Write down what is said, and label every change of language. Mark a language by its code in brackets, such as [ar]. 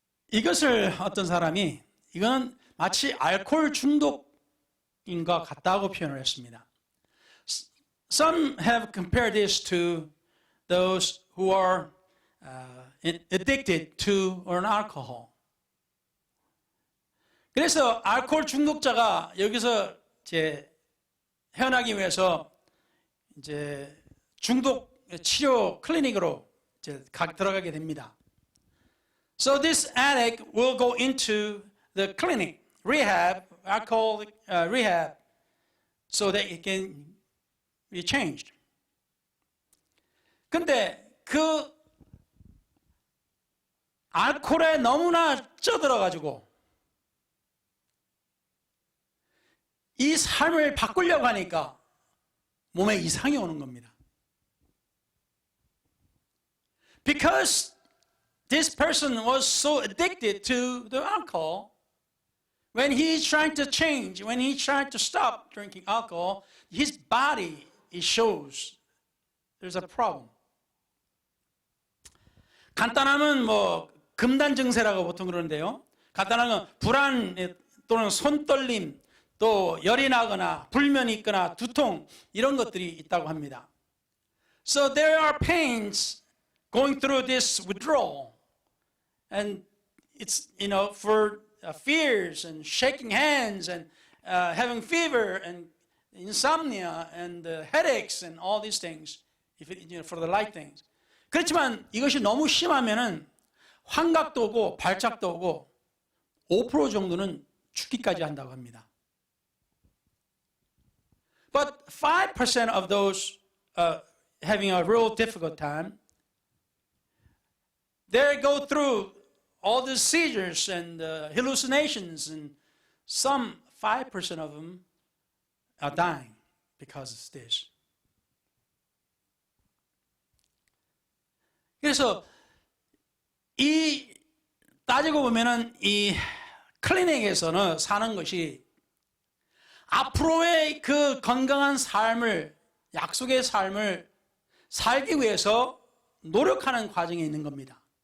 [ko] 이것을 어떤 사람이, 이거는 마치 알코올 중독이 중독인과 같다고 표현을 했습니다. [en] Some have compared this to those who are addicted to an alcohol. [ko] 그래서 알코올 중독자가 여기서 이제 헤어나기 위해서 이제 중독 치료 클리닉으로 이제 들어가게 됩니다. [en] So this addict will go into the clinic, rehab, alcohol rehab, so that it can be changed. [ko] 근데 그 알코올에 너무나 쪄들어가지고 이 삶을 바꾸려고 하니까 몸에 이상이 오는 겁니다. [en] Because this person was so addicted to the alcohol, when he's trying to change, when he's trying to stop drinking alcohol, his body, it shows there's a problem. [ko] 간단하면 뭐 금단 증세라고 보통 그러는데요. 간단한 건 불안 또는 손떨림, 또 열이 나거나 불면이 있거나 두통 이런 것들이 있다고 합니다. [en] So there are pains going through this withdrawal, and it's for fears and shaking hands and having fever and insomnia and headaches and all these things, for the light things. [ko] 그렇지만 이것이 너무 심하면은 환각도 오고 발작도 오고 5% 정도는 죽기까지 한다고 합니다. [en] But 5% of those having a real difficult time, they go through all the seizures and hallucinations, and some 5% of them are dying because of this. [ko] 그래서 이 따지고 보면은 이 클리닉에서는 사는 것이 앞으로의 그 건강한 삶을, 약속의 삶을 살기 위해서 노력하는 과정에 있는 겁니다.